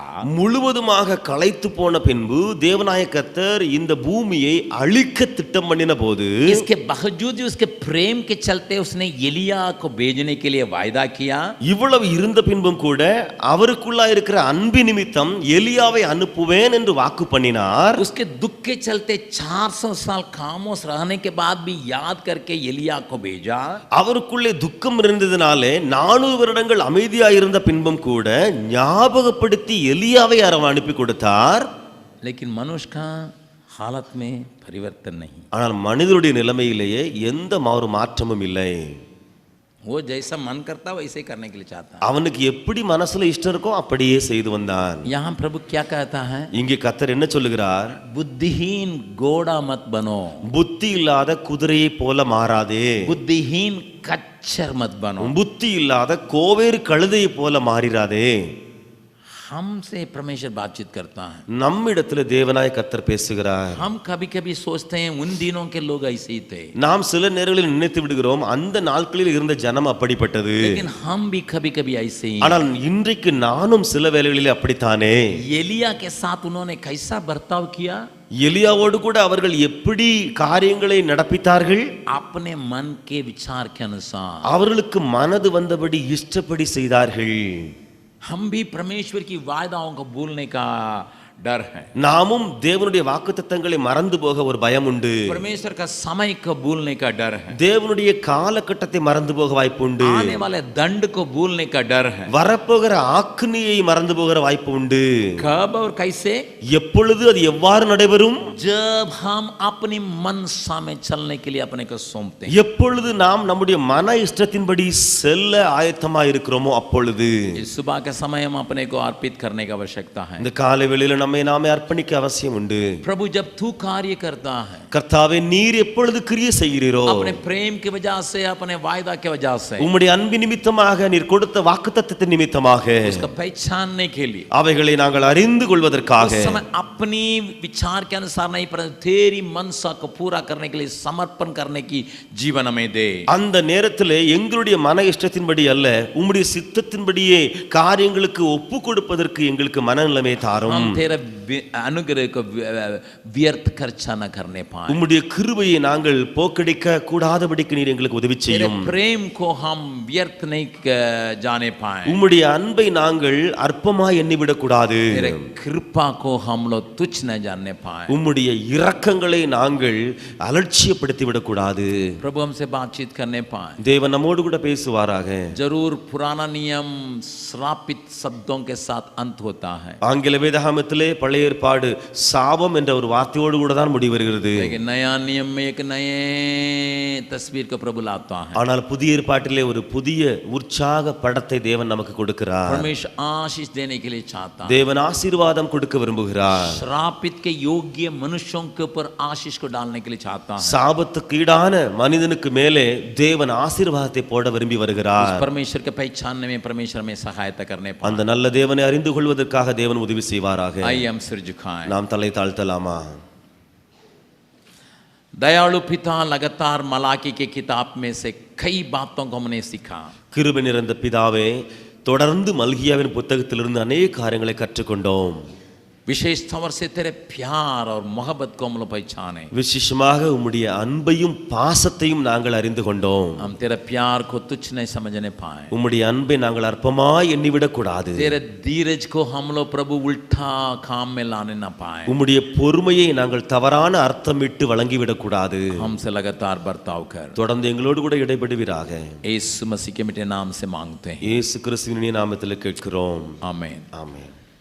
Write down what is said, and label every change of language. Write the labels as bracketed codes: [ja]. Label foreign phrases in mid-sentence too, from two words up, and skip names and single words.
[ta] முழுவதுமாக களைத்து போன பின்பு தேவனாய கர்த்தர் இந்த பூமியை அழிக்க திட்டம் பண்ணின போது, [hi] इसके बावजूद उसके प्रेम के चलते उसने एलिया को भेजने के लिए वायदा किया. [ta] இவ்வளவு இருந்த பின்பும் கூட அவருக்குள்ளா இருக்கிற அன்பு நிமித்தம் எலியாவை அனுப்புவேன் என்று வாக்கு பண்ணினார். [hi] उसके दुख के चलते 400 साल खामोश रहने के बाद भी याद करके एलिया को भेजा. [ta] அவருக்குள்ளே துக்கம் இருந்ததினாலே 400 வருடங்கள் அமைதியாக இருந்த பின்பும் கூட ஞாபகப்படுத்தி எலியாவை அனுப்பி கொடுத்தார். [hi] लेकिन मनुष्य का हालत में परिवर्तन नहीं. [ta] ஆனால் மனிதனுடைய நிலைமையிலேயே எந்த மாற்றமும் இல்லை. [hi] वो जैसा मन करता वैसे करने के लिए चाहता. [ta] அவனுக்கு எப்படி மனசுல இஷ்டம் இருக்கோ அப்படியே செய்து வந்தான். [hi] यहाँ प्रभु क्या कहता है? [ta] இங்கே கர்த்தர் என்ன சொல்லுகிறார்? [hi] बुद्धिहीन घोड़ा मत बनो, [ta] புத்தி இல்லாத குதிரையை போல மாறாதே. [hi] बुद्धिहीन कच्चर मत बनो. [ta] புத்தி இல்லாத கோவேறு கழுதையை போல மாறிராதே. [hi] हमसे परमेश्वर बातचीत करता है. [ta] நம்மிடத்துல தேவனாய கர்த்தர் பேசுகிறார். [hi] हम कभी कभी सोचते हैं उन दिनों के लोग ऐसे ही थे. [ta] நாம் சில நேரங்களில் நினைத்து விடுகிறோம் அந்த நாட்களில் இருந்த ஜனம் அப்படிப்பட்டது. [hi] लेकिन हम भी कभी कभी ऐसे ही. [ta] ஆனால் இன்றைக்கு நானும் சில வேளைகளில் அப்படித்தானே. [hi] एलिया के साथ उन्होंने कैसा बर्ताव किया? [ta] எலியாவோடு கூட அவர்கள் எப்படி காரியங்களை நடப்பித்தார்கள்? [hi] अपने मन के विचार के अनुसार। [ta] அவர்களுக்கு மனது வந்தபடி இஷ்டப்படி செய்தார்கள். [hi] हम भी परमेश्वर की वायदाओं को भूलने का डर है। [ta] நாமும் தேவனுடைய வாக்குத்தத்தங்களை மறந்து போக ஒரு பயம் உண்டு. [hi] परमेश्वर का समय को भूलने का डर है। [ta] தேவனுடைய காலகட்டத்தை மறந்து போக வாய்ப்பு உண்டு. [hi] आने वाले दंड को भूलने का डर है। [ta] வரப்போகிற ஆக்கினியை மறந்து போகிற வாய்ப்பு உண்டு. [hi] कब और कैसे? [ta] எப்பொழுது அது எவ்வாறு நடைபெறும்? [hi] जब हम अपनी मनसा में चलने के लिए अपने को सौंपते हैं। [ta] எப்பொழுது நாம் நம்முடைய மன இஷ்டத்தின்படி செல்ல ஆயத்தமா இருக்கிறோமோ அப்பொழுது. [hi] इस सुबह के समय हम अपने को अर्पित करने की आवश्यकता है। [ta] இந்த காலை வேளையில நம்மை நாமே அர்ப்பணிக்க அவசியம் உண்டு. [hi] प्रभु जब तू कार्य करता है, [ta] கர்த்தாவே நீர் எப்பொழுது கிரியை செய்கிறீரோ, [hi] अपने प्रेम की वजह से, अपने वायदा की वजह से, [ta] உம்முடைய அன்பின் நிமித்தமாக நீர் கொடுத்த வாக்குத்தத்தத்தின் நிமித்தமாக [hi] उसको पहचानने के लिए, [ta] அவைகளை நாங்கள் அறிந்து கொள்வதற்காக [hi] उस समय अपनी विचार के अनुसार नहीं पर तेरी मनसा को पूरा करने के लिए समर्पण करने की जीवन हमें दे। [ta] அந்த நேரத்திலே எங்களுடைய மன இஷ்டத்தின்படி அல்ல, உம்முடைய சித்தத்தின்படியே காரியங்களுக்கு ஒப்பு கொடுப்பதற்கு எங்களுக்கு மனநிலைமை தாரும். [hi] हम तेरे अनुग्रह को व्यर्थ खर्चा न करने पाए। [ta] உம்முடைய கிருபையை நாங்கள் போக்கடிக்க கூடாதபடிக்கு நீர் எங்களுக்கு உதவி [hi] तेरे [ta] செய்யும். [hi] प्रेम को हम व्यर्थ नहीं जाने पाए। [ta] உம்முடைய அன்பை நாங்கள் அற்பமாய் எண்ணிவிடக் கூடாது. [hi] तेरे कृपा को हम लोग तुच्छ न जानने पाए। [ta] உம்முடைய இரக்கங்களை நாங்கள் அலட்சியப்படுத்தி விடக்கூடாது. [hi] प्रभु हमसे बातचीत करने पाए। [ta] தேவன் நம்மோடு கூட பேசுவாராக. [hi] जरूर पुराना नियम श्रापित शब्दों के साथ अंत होता है, [ta] ஆங்கில வேதாகமத்திலே பழைய ஏற்பாடு சாபம் என்ற ஒரு வார்த்தையோடு கூட தான் முடிவருகிறது. [hi] लेकिन नया नियम में एक नए तस्वीर को प्रभु लाता है। [ta] ஆனால் புதிய ஏற்பாட்டிலே ஒரு புதிய உற்சாக படத்தை தேவன் நமக்கு கொடுக்கிறார். [hi] परमेश्वर आशीष देने के लिए चाहता है। [ta] தேவன் ஆசீர்வாதம் கொடுக்க விரும்புகிறார். [hi] श्रापित के योग्य मनुष्यों के ऊपर आशीष को डालने के लिए चाहता है। [ta] சாபத்துக்கு ஈடான மனிதனுக்கு மேலே தேவன் ஆசீர்வாதத்தை போட விரும்பி வருகிறார். [hi] परमेश्वर के पहचानने में परमेश्वर में सहायता करने पाए। [ta] அந்த நல்ல தேவனை அறிந்து கொள்வதற்காக தேவன் உதவி செய்வாராக. [hi] आइए हम सिर झुकाएं। [ta] நாம் தலை தாழ்த்தலாமா? [hi] दयालु पिता लगातार मलाकी के किताब में से कई बातों को हमने सीखा। [ta] கிருபை நிறைந்த பிதாவே, தொடர்ந்து மல்கியாவின் புத்தகத்திலிருந்து अनेक காரியங்களை கற்றுக்கொண்டோம். [hi] विशेष तौर से तेरे प्यार और मोहब्बत को हम लोग पहचाने। [ta] விசேஷமாக உம்முடைய அன்பையும் பாசத்தையும் நாங்கள் அறிந்து கொண்டோம். [hi] हम तेरे प्यार को तुच्छ नहीं समझने पाए। [ta] உம்முடைய அன்பை நாங்கள் அற்பமாய் எண்ணிவிடக் கூடாது. [hi] तेरे धीरज को हम लोग प्रभु उल्टा काम में लाने ना पाए। [ta] உம்முடைய பொறுமையை நாங்கள் தவறான அர்த்தமிட்டு வழங்கிவிடக் கூடாது. [hi] हमसे लगातार बर्ताव कर। [ta] தொடர்ந்து எங்களோடு கூட இடைபடுவீராக. [hi] यीशु मसीह के मीठे नाम से मांगते हैं, [ta] இயேசு கிறிஸ்துவின் நாமத்தில் கேட்கிறோம். [hi] आमीन। [ta] ஆமென்.